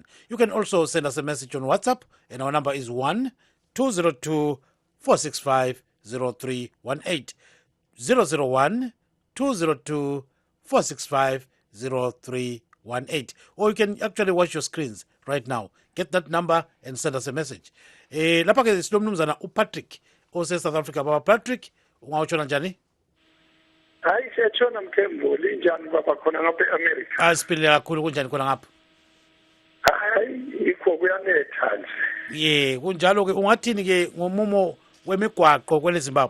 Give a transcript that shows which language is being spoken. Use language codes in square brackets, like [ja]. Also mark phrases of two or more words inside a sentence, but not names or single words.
[en] You can also send us a message on WhatsApp, and our number is 1-202-465-0318. 001-202-465-0318. Or you can actually watch your screens right now. Get that number and send us a message. [nd] Lapha ke sinomnumzana uPatrick ose South Africa. Baba Patrick, ungawutshona njani? Hayi siyatshona Mthembu, linjani baba khona ngapha eAmerica? Asiphile kakhulu, kunjani khona ngapha? Hayi ikho kuyanetha nje. Ye, kunjalo ke ungathini ke ngomumo wemigwaqo kwele Zimbabwe?